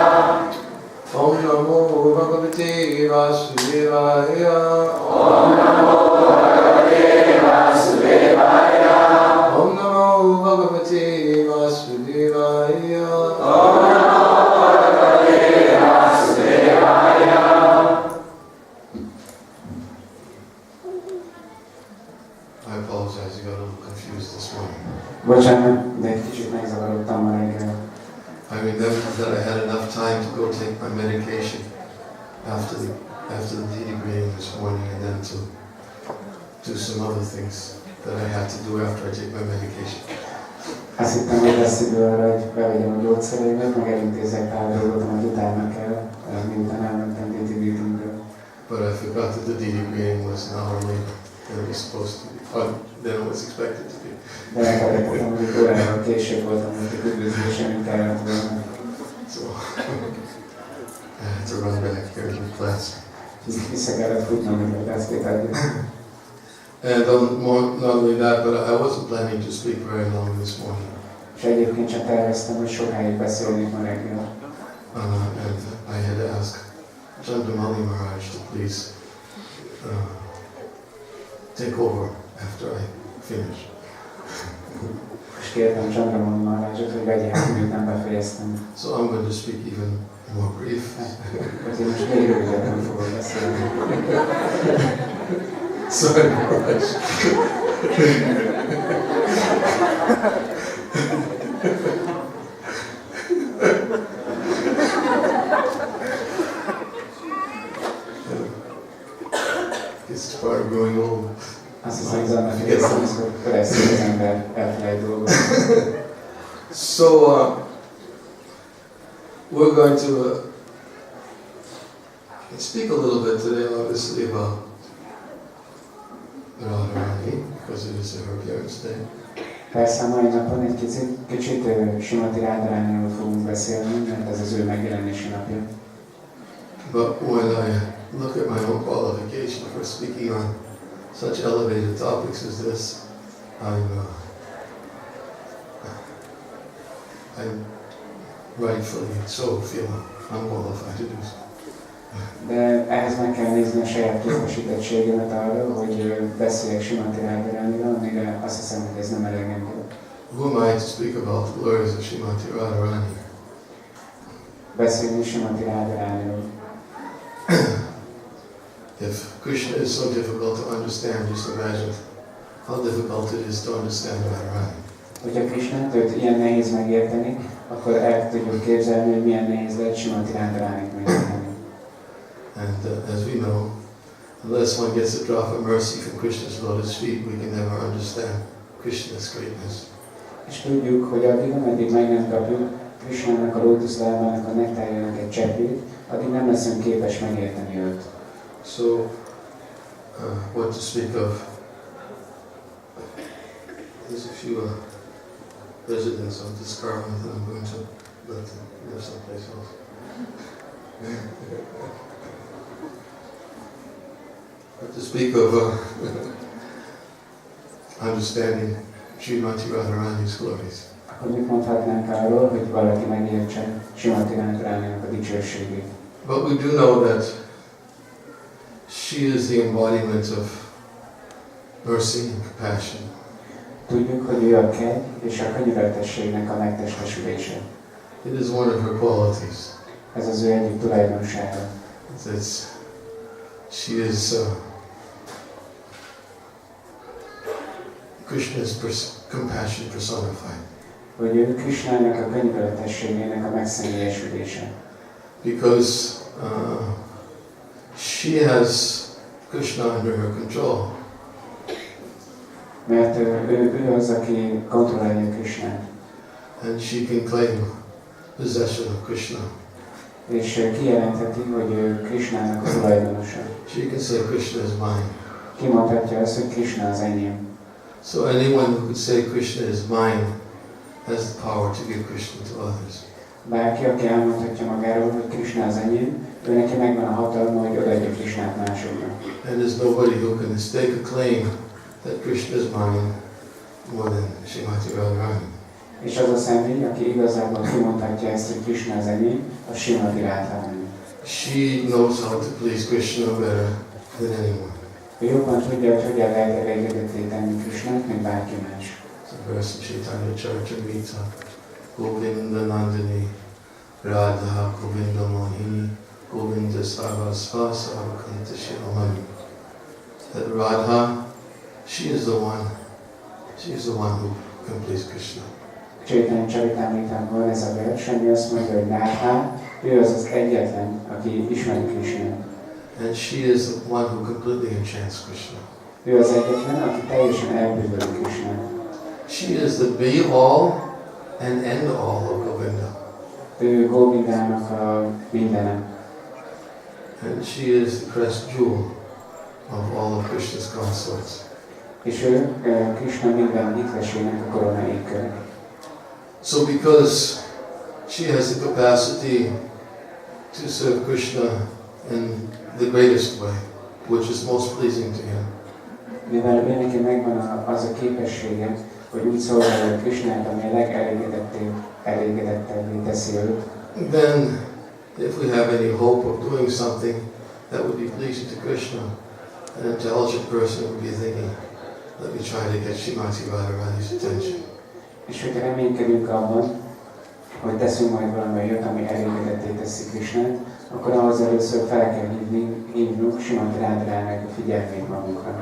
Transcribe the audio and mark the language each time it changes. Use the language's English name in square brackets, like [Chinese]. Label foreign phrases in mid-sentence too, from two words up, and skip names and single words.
[Sanskrit] Om Namo Bhagavate Vasudevaya. Om Namo Bhagavate Vasudevaya. Om Namo Bhagavate Vasudevaya. Om Namo Bhagavate Vasudevaya. [English] I apologize, you got a little confused this morning. [Hungarian] Bocsánat, de egy kicsit megzavarodtam ma reggel. [English] I remembered that I had enough time to go take my medication after the Devī meeting this morning, and then to do some other things that I had to do after I take my medication. [Hungarian] Azt hittem, hogy lesz idő arra, hogy bevegyem a gyógyszereimet, meg elintézek pár dolgot, amit utána kell, miután elmentem Devī meetingről. [English] But I forgot that the Devī meeting was an hour later than it was supposed to be, than it was expected to be. [Hungarian] De megfelejtettem, hogy órával később voltam, hogy a üdvözlésen, mint kellett volna. [English] So I had to run back here to the class. [Hungarian] Vissza kellett futnom, hogy a beszélt adjuk. [English] And not only that, but I wasn't planning to speak very long this morning. [Hungarian] És egyébként csak terveztem, hogy sokáig beszélnék ma reggel. [English] And I had to ask Swami Mahārāja to please take over after I finish. [Hungarian] És kértem Swami Mahārājat, hogy vegye át, miután befejeztem. [English] So I'm going to speak even more brief. [Hungarian] Én most még rövidebben fogok beszélni. [English] Sorry, Maharaj. It's part of growing old. [Hungarian] Azt hiszem, hogy annak érzem, hogy keresztül az ember elfelejt dolgokat. [English] So we're going to speak a little bit today, obviously, about Rādhārāṇī, because it is her appearance day. [Hungarian] Persze a mai napon egy kicsit Śrīmati Rādhārāṇīról fogunk beszélni, mert ez az ő megjelenési napja. [English] But when I look at my own qualification for speaking on such elevated topics as this, I rightfully so feel unqualified to do so. [Hungarian] De ehhez meg kell nézni a saját képesítettségemet arra, hogy beszéljek Śrīmati Rādhārāṇīról, amire azt hiszem, hogy ez nem elegendő. [English] Who am I to speak about the glories of Śrīmati Rādhārāṇī? [Hungarian] Beszélni Śrīmati Rādhārāṇīról. [English] If Krishna is so difficult to understand, just imagine how difficult it is to understand Radharāṇī. [Hungarian] Hogyha Krishnát őt ilyen nehéz megérteni, akkor el tudjuk képzelni, hogy milyen nehéz lehet Śrīmati Rādhārāṇīt megérteni. [English] And as we know, unless one gets a drop of mercy from Krishna's lotus feet, we can never understand Krishna's greatness. [Hungarian] És tudjuk, hogy addig, ameddig meg nem kapjuk Krishnának a lótuszlábának a nektárjának egy cseppét, addig nem leszünk képes megérteni őt. [English] So, what to speak of? There's a few residents of this garden that I'm going to let them live someplace else. But to speak of understanding Śrīmati Radharāṇī's glories. [Hungarian] Akkor mit mondhatnánk arról, hogy valaki megértse Śrīmati Rādhārāṇīnak a dicsőségét? [English] But we do know that she is the embodiment of mercy and compassion. [Hungarian] Tudjuk, hogy ő a kegy és a könyörületességnek a megtestesülése. [English] It is one of her qualities. [Hungarian] Ez az ő egyik tulajdonsága. [English] She is Krishna's compassion personified. [Hungarian] Hogy ő Krishnának a könyörületességének a megszemélyesülése. [English] Because she has Krishna under her control. [Hungarian] Mert ő az, aki kontrollálja Krishnát. [English] And she can claim possession of Krishna. [Hungarian] És kijelentheti, hogy ő Krishnának a tulajdonosa. [English] She can say Krishna is mine. [Hungarian] Kimondhatja azt, hogy Krishna az enyém. [English] So anyone who could say Krishna is mine has the power to give Krishna to others. [Hungarian] Bárki, aki elmondhatja magáról, hogy Krishna az enyém, ő neki megvan a hatalma, hogy odaadja Krishnát másoknak. [English] And there's nobody who can stake a claim that Krishna is mine more than Śrīmati Radharāṇī. [Hungarian] És az a személy, aki igazából kimondhatja ezt, hogy Krishna az enyém, a Śrīmati Rādhārāṇī. [English] She knows how to please Krishna better than anyone. [Hungarian] Ő jobban tudja, hogy hogyan lehet elégedetté tenni Krishnát, mint bárki más. [English] It's a verse in Chaitanya Charitamrita. [Sanskrit] Govinda Nandini Radha Govinda Mohini Govinda Sarvasva Sarvakanta Shiromani. [English] That Radha, she is the one who can please Krishna. [Hungarian] Chaitanya Charitamritában ez a vers, ami azt mondja, hogy Radha, ő az az egyetlen, aki ismeri Krishnát. [English] And she is the one who completely enchants Krishna. [Hungarian] Ő az egyetlen, aki teljesen elbűvöli Krishnát. [English] She is the be-all and end-all of Govinda. [Hungarian] Ő Govindának a mindenem. [English] And she is the crest jewel of all of Krishna's consorts. [Hungarian] És ő Krishna minden hitvesének a koronaékköre. [English] So because she has the capacity to serve Krishna in the greatest way, which is most pleasing to him. [Hungarian] Mivel ő neki megvan az a képessége, hogy úgy szolgálja Krishnát, ami a legelégedettebbé teszi őt. [English] Then, if we have any hope of doing something that would be pleasing to Krishna, an intelligent person would be thinking, let me try to get Śrīmati Radharāṇī's attention. [Hungarian] És hogyha reménykedünk abban, hogy teszünk majd valami olyat, ami elégedetté teszi Krishnát, akkor ahhoz először fel kell hívnunk Śrīmati Rādhārāṇīnak a figyelmét magunkra.